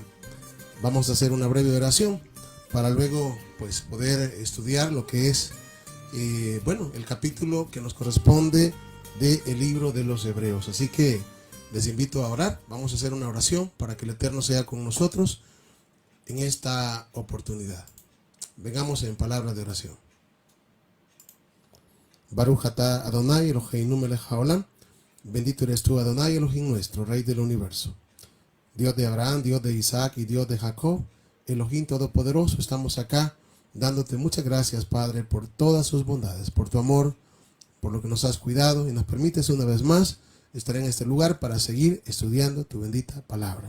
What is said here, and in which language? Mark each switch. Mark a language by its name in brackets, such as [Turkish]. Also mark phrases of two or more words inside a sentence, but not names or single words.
[Spanish] Vamos a hacer una breve oración para luego pues poder estudiar lo que es el capítulo que nos corresponde del libro de los Hebreos. Así que les invito a orar. Vamos a hacer una oración para que el Eterno sea con nosotros en esta oportunidad. Vengamos en palabras de oración. [Hebrew] ברוך אתה אדני אלהינו מלך העולם. [Spanish] Bendito eres tú, Adonai Elohim nuestro, Rey del universo. Dios de Abraham, Dios de Isaac y Dios de Jacob, Elohim Todopoderoso, estamos acá dándote muchas gracias, Padre, por todas sus bondades, por tu amor, por lo que nos has cuidado y nos permites una vez más estar en este lugar para seguir estudiando tu bendita palabra.